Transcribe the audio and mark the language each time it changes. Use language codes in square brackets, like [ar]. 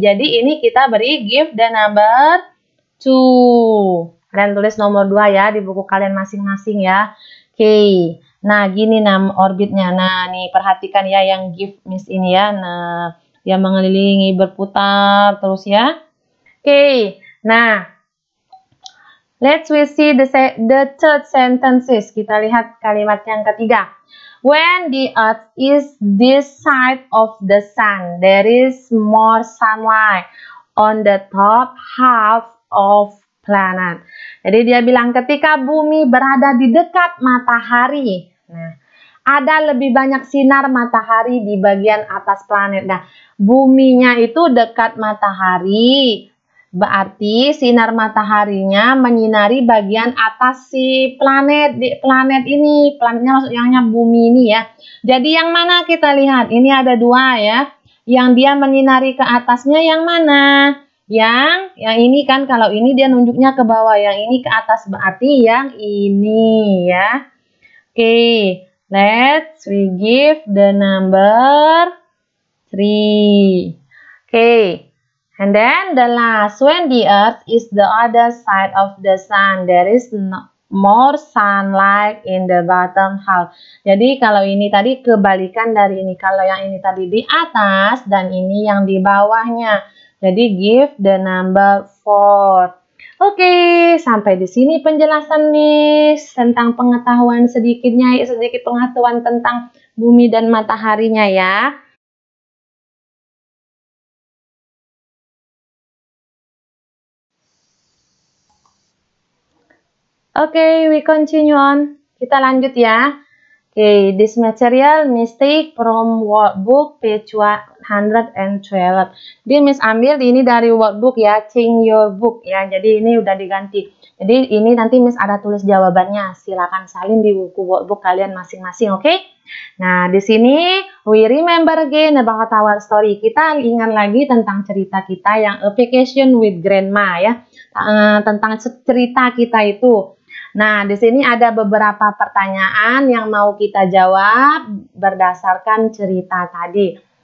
[id] Jadi ini kita beri [en] give the number 2. [id] Kalian tulis nomor 2 ya di buku kalian masing-masing ya. Oke, nah gini orbitnya. Nah nih perhatikan ya yang give Miss ini ya. Nah yang mengelilingi berputar terus ya. [en] Oke, nah let's we see the third sentences. [id] Kita lihat kalimat yang ketiga. [en] When the earth is this side of the sun, there is more sunlight on the top half of planet. [id] Jadi dia bilang ketika bumi berada di dekat matahari, nah, ada lebih banyak sinar matahari di bagian atas planet. Nah, buminya itu dekat matahari, berarti sinar mataharinya menyinari bagian atas si planet, di planet ini, planetnya maksudnya bumi ini ya. Jadi yang mana kita lihat? Ini ada dua ya. Yang dia menyinari ke atasnya yang mana? Yang ini kan, kalau ini dia nunjuknya ke bawah, yang ini ke atas, berarti yang ini ya. [en] Oke, let's we give the number 3. Okay, and then the last, when the earth is the other side of the sun, there is more sunlight in the bottom half. [id] Jadi kalau ini tadi kebalikan dari ini, kalau yang ini tadi di atas dan ini yang di bawahnya. Jadi [en] give the number 4. [id] Oke, sampai di sini penjelasan Miss tentang pengetahuan sedikit pengetahuan tentang bumi dan mataharinya ya. [en] Oke, we continue on. [id] Kita lanjut ya. [en] Okay, this material Miss take from workbook page 112. [id] Jadi Miss ambil ini dari workbook ya, [en] change your book [id] ya. Jadi ini udah diganti. Jadi ini nanti Miss ada tulis jawabannya. Silakan salin di buku workbook kalian masing-masing, oke? [en] Nah, [id] di sini [en] we remember again about our story. [id] Kita ingat lagi tentang cerita kita yang [en] a vacation with grandma [id] ya. Tentang cerita kita itu. Nah, di sini ada beberapa pertanyaan yang mau kita jawab berdasarkan cerita tadi.